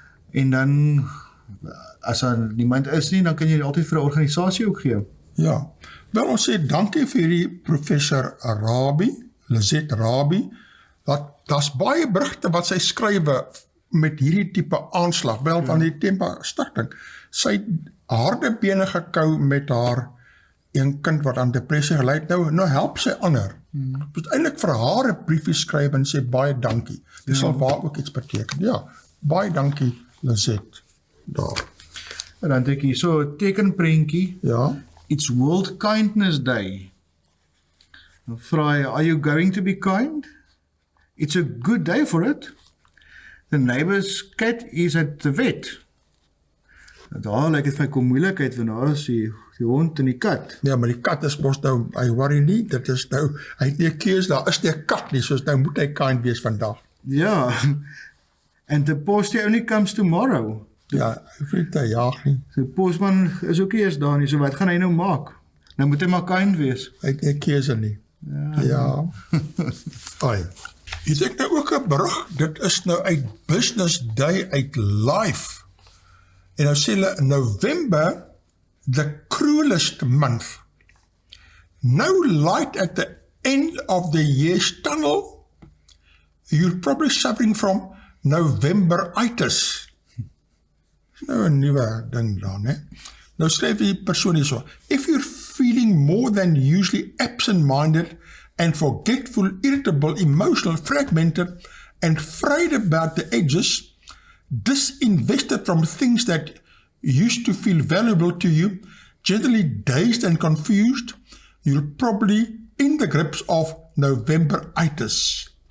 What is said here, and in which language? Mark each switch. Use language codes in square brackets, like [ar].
[af] En dan, as daar niemand is nie, dan kan jy altyd vir 'n organisasie ook gee. Ja, wel ons sê dankie vir hierdie professor Lizet Rabi, daar's baie berigte wat sy skrywe met hierdie tipe aanslag, wel van die Tempa Stichting, sy het harde bene gekou met haar een kind wat aan depressie gelei het, nou help sy ander. Moet eintlik vir haar 'n briefie skryf en sê baie dankie. Dit sal waar ook iets beteken. Ja, baie dankie Lizette daar. En dan dink ek so 'n tekenprentjie. Ja, [en] It's World Kindness Day. [af] Dan vra jy, [en] are you going to be kind? It's a good day for it. The neighbor's cat is at the vet. [af] Daar lyk dit vir my kom moeilikheid, want daar is die hond en die kat. ja, maar die kat is mos nou, hy worry nie, dit is nou, hy het nie 'n keus, daar is nie 'n kat nie, soos nou moet hy kind wees vandag. [en] Ja, and the post only comes tomorrow. [af] Ja, hy vriend hy jaag nie, So postman is ook nie eers daar nie, so wat gaan hy nou maak? Nou moet hy maar kind wees. hy het nie 'n keuse nie. Ja. Ai. Hier het ek nou ook 'n berig, dit is nou uit Business Day uit Life. En nou sê hulle, [en] November, the cruelest month. No light at the end of the year's tunnel. You're probably suffering from Novemberitis. [af] Dis nou 'n nuwe ding daar, né? Nou skryf die persoon hier so, [en] if you're feeling more than usually absent-minded and forgetful, irritable, emotional, fragmented, and frayed about the edges, disinvested from things that used to feel valuable to you, generally dazed and confused, you're probably in the grips of Novemberitis.